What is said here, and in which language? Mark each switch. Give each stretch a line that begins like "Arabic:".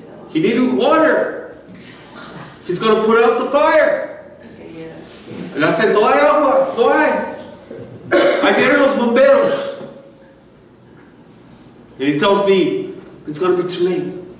English: He needed water. He's going to put out the fire. And I said,
Spanish: no hay agua, no hay. Ahí vienen los bomberos.
English: And he tells me, it's going to be too late.